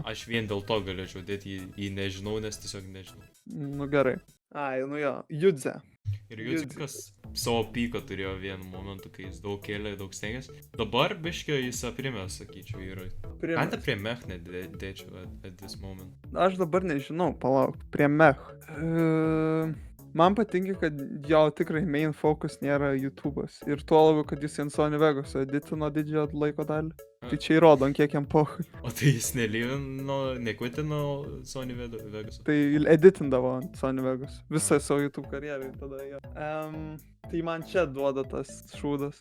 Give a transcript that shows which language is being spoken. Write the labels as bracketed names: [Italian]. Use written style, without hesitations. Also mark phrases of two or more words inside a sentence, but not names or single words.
[Lithuanian] Aš vien dėl to galėčiau dėti į nežinau, nes tiesiog nežinau. Nu gerai. Ai, nu jo, Judze. Ir Judzikas savo pyką turėjo vienu momentu, kai jis daug kėlė, daug stengėsi. Dabar biškio jis aprimė, sakyčiau, yra. Ką tą prie mech nedėčiau [English] at this moment? [Lithuanian] Aš dabar nežinau, palauk, prie mech. Man patinka, kad jo tikrai [English] main focus [Lithuanian] nėra YouTube'as. Ir tuo labiau, kad jis ant Sony Vegas editino didžiąją laiko dalį. Tai čia įrodo, ant kiek jam pohui. O tai jis nekvitino Sony Vegas? Tai editindavo ant Sony Vegas. Visą savo YouTube karjerą tada jo. Tai man čia duoda tas šūdas.